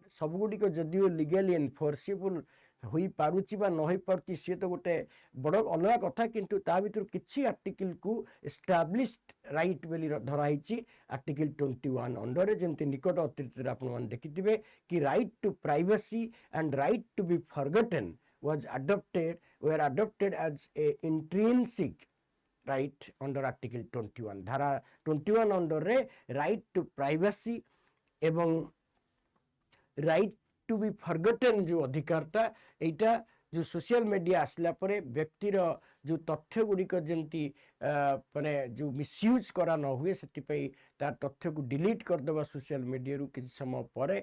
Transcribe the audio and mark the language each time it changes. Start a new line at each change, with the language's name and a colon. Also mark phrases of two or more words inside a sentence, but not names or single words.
Odia: ସବୁଗୁଡ଼ିକ ଯଦିଓ
English: legally enforceable
Odia: ହୋଇପାରୁଛି ବା ନ ହୋଇପାରୁଛି ସିଏ ତ ଗୋଟେ ବଡ଼ ଅଲଗା କଥା, କିନ୍ତୁ ତା ଭିତରୁ କିଛି ଆର୍ଟିକଲ୍କୁ
English: established right
Odia: ବୋଲି ଧରାହେଇଛି ଆର୍ଟିକଲ୍ 21 ଅଣ୍ଡରରେ। ଯେମିତି ନିକଟ ଅତୀତରେ ଆପଣମାନେ ଦେଖିଥିବେ କି
English: right to privacy and right to be forgotten were adopted as a intrinsic right under article 21।
Odia: ଧାରା 21 ଅଣ୍ଡରରେ
English: right to privacy
Odia: ଏବଂ
English: right to be forgotten
Odia: ଯେଉଁ ଅଧିକାରଟା, ଏଇଟା ଯେଉଁ
English: social media
Odia: ଆସିଲା ପରେ ବ୍ୟକ୍ତିର ଯେଉଁ ତଥ୍ୟ ଗୁଡ଼ିକ ଯେମିତି ମାନେ ଯେଉଁ ମିସୟୁଜ୍ କରା ନ ହୁଏ, ସେଥିପାଇଁ ତା ତଥ୍ୟକୁ ଡିଲିଟ୍ କରିଦେବା ସୋସିଆଲ ମିଡ଼ିଆରୁ କିଛି ସମୟ ପରେ।